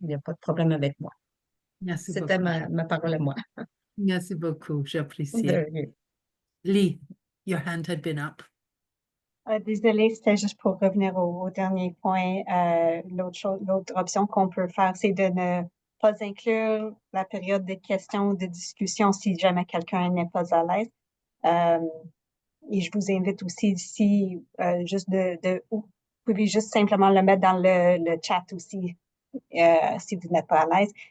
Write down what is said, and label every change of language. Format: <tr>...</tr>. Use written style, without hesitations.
<fr>Il n'y a pas de problème avec moi. Merci C'était beaucoup. ma parole à moi. Merci beaucoup, j'apprécie. De rien.</fr> <en>Lee, your hand had been up.</en> <fr>Désolée, c'était juste pour revenir au dernier point. L'autre option qu'on peut faire, c'est de ne pas inclure la période de questions ou de discussion si jamais quelqu'un n'est pas à l'aise. Et je vous invite aussi ici juste vous pouvez juste simplement le mettre dans le chat aussi si vous n'êtes pas à l'aise.</fr>